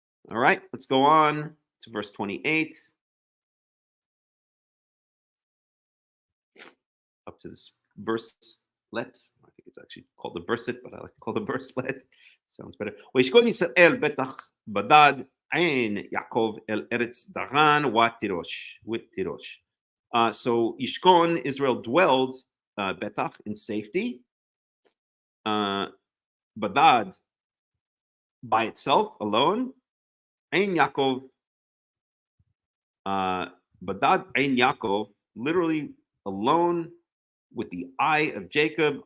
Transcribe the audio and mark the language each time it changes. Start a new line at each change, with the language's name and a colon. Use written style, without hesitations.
English: All right, let's go on to verse 28. Up to this verse let. I think it's actually called the verset, but I like to call the verse let. Sounds better.
Hebrew: וישכון ישראל בטח בדד עין יעקב אל ארץ דרן ותירוש.
English: So Yishkon, Israel dwelled betach, in safety. Badad, by itself, alone.
Hebrew: Ein Yaakov, Badad Ein Yaakov,
English: literally alone with the eye of Jacob.